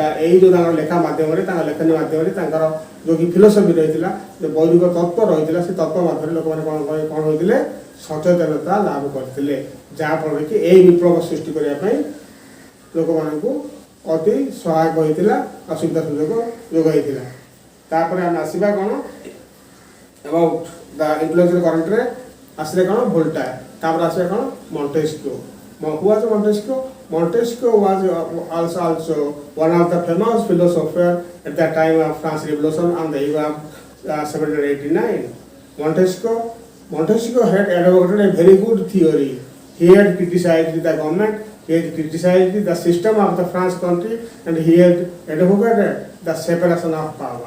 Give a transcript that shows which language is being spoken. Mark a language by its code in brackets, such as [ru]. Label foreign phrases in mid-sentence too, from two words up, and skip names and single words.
[or] ଏଇ ଯେଉଁ ତାଙ୍କର ଲେଖା ମାଧ୍ୟମରେ, ତାଙ୍କ ଲେଖନୀ ମାଧ୍ୟମରେ ତାଙ୍କର ଯେଉଁ କି ଫିଲୋସଫି ରହିଥିଲା, ଯେଉଁ ବୈଦିକ ତତ୍ତ୍ୱ ରହିଥିଲା, ସେ ତତ୍ତ୍ୱ ମାଧ୍ୟମରେ ଲୋକମାନେ କ'ଣ ହୋଇଥିଲେ, ସଚେତନତା ଲାଭ କରିଥିଲେ, ଯାହାଫଳରେ କି ଏଇ ବିପ୍ଳବ ସୃଷ୍ଟି କରିବା ପାଇଁ ଲୋକମାନଙ୍କୁ ଅତି ସହାୟକ ହୋଇଥିଲା, ଅସୁବିଧା ସୁଯୋଗ ଯୋଗାଇଥିଲା। ତାପରେ ଆମେ ଆସିବା କ'ଣ [en] about the intellectual current [or] ରେ ଆସଲେ କଣ ଭୋଲ୍ଟାୟର, ତାପର ଆସଲେ କଣ ମଣ୍ଟେସ୍କ୍ୟୁ। [en] Who was Montesquieu? Montesquieu was also one of the famous philosophers at the time of France Revolution on the year of 1789. Montesquieu had advocated a very good theory. He had criticized the government, he had criticized the system of the France country, and he had advocated the separation of power.